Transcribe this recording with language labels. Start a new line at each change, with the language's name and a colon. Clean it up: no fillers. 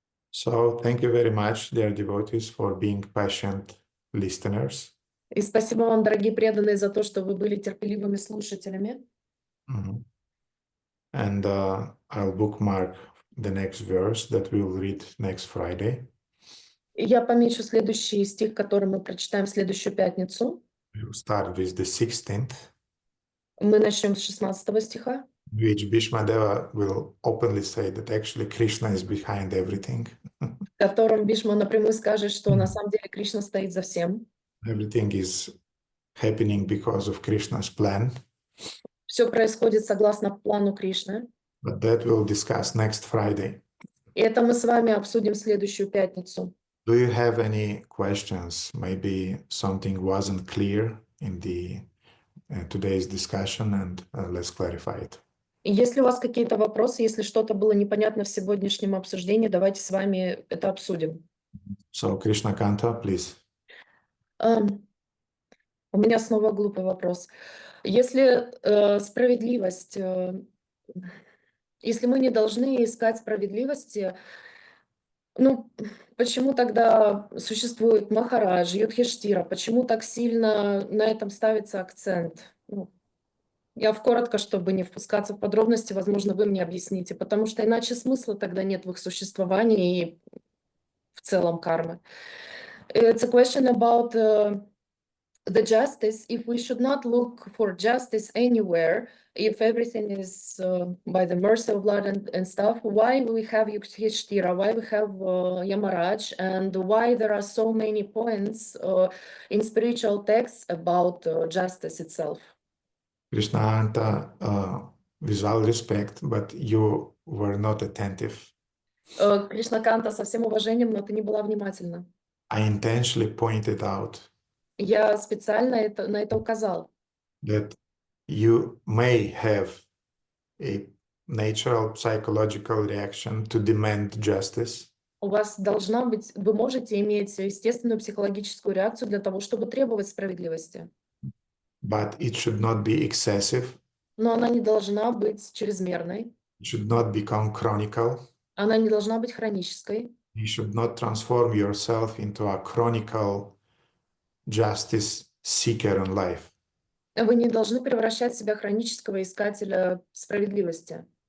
English: So, thank you very much, dear devotees, for being patient listeners.
Russian: И спасибо вам, дорогие преданные, за то, что вы были терпеливыми слушателями.
English: And I'll bookmark the next verse that we'll read next Friday.
Russian: Я помечу следующий стих, который мы прочитаем в следующую пятницу.
English: We'll start with the 16th.
Russian: Мы начнем с 16 стиха.
English: Which Bhishma Deva will openly say that actually Krishna is behind everything.
Russian: В котором Бишма напрямую скажет, что на самом деле Кришна стоит за всем.
English: Everything is happening because of Krishna's plan.
Russian: Все происходит согласно плану Кришны.
English: But that we'll discuss next Friday.
Russian: И это мы с вами обсудим в следующую пятницу.
English: Do you have any questions? Maybe something wasn't clear in the today's discussion, and let's clarify it.
Russian: И если у вас какие-то вопросы, если что-то было непонятно в сегодняшнем обсуждении, давайте с вами это обсудим.
English: So, Krishna Kanta, please.
Russian: У меня снова глупый вопрос. Если справедливость, если мы не должны искать справедливости, ну, почему тогда существует Махарадж, Юдхиштира? Почему так сильно на этом ставится акцент? Ну, я коротко, чтобы не впускаться в подробности, возможно, вы мне объясните, потому что иначе смысла тогда нет в их существовании и в целом кармы.
English: It's a question about the justice. If we should not look for justice anywhere, if everything is by the mercy of Lord and stuff, why we have Yudhishthira, why we have Yamaraj, and why there are so many points in spiritual texts about justice itself? Krishna Anta, with all respect, but you were not attentive.
Russian: Кришна Канта, со всем уважением, но ты не была внимательна.
English: I intentionally pointed out
Russian: Я специально на это указал.
English: that you may have a natural psychological reaction to demand justice.
Russian: У вас должна быть, вы можете иметь естественную психологическую реакцию для того, чтобы требовать справедливости.
English: But it should not be excessive.
Russian: Но она не должна быть чрезмерной.
English: It should not become chronical.
Russian: Она не должна быть хронической.
English: You should not transform yourself into a chronical justice seeker in life.
Russian: Вы не должны превращать себя в хронического искателя справедливости.